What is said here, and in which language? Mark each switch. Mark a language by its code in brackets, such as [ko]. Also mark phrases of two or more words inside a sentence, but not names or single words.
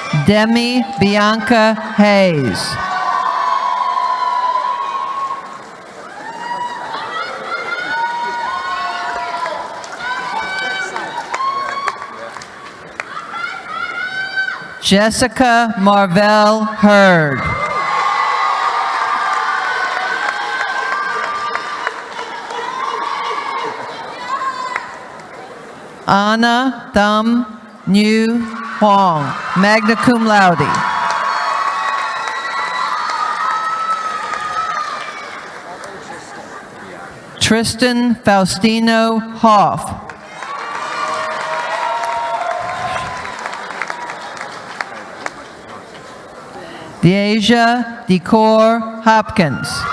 [en] Demi Bianca Hayes. Jessica Marvell Hurd. Anna Thum Nhu Huang, [la] magna cum laude. [en] Tristan Faustino Hoff. Deasia Decor Hopkins.